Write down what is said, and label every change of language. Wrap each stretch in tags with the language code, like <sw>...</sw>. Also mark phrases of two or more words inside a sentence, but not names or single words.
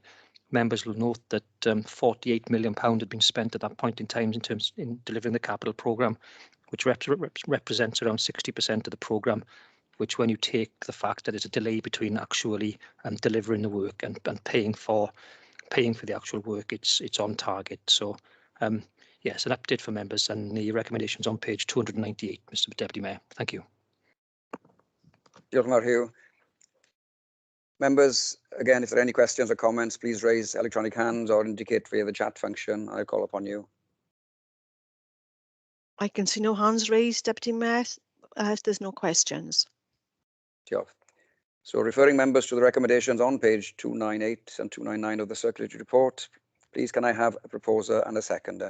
<en>Members will note that £48 million had been spent at that point in time in delivering the capital programme, which represents around 60% of the programme, which when you take the fact that there's a delay between actually delivering the work and paying for the actual work, it's on target. So yes, an update for members, and the recommendations on page 298, Mr Deputy Mayor. Thank you.</en> <cy>Diolch yn fawr, Hugh.</cy> <en>Members, again, if there are any questions or comments, please raise electronic hands or indicate via the chat function. I'll call upon you. I can see no hands raised, Deputy Mayor, as there's no questions.</en> <cy>Diolch.</cy> <en>So referring members to the recommendations on page 298 and 299 of the circulatory report, please can I have a proposer and a seconder?</en>